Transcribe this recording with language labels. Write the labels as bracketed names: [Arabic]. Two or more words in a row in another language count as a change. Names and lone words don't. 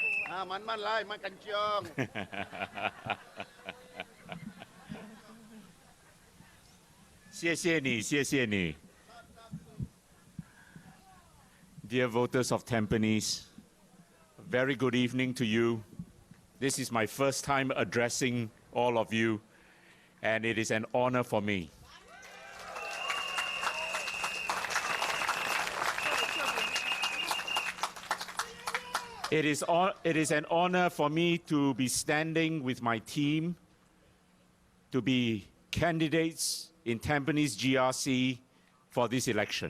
[Chinese] มันไล่มันกันจอง 谢谢你，谢谢你。 [English] Dear voters of Tampines, very good evening to you. This is my first time addressing all of you, and it is an honor for me. It is an honor for me to be standing with my team to be candidates in Tampines GRC for this election.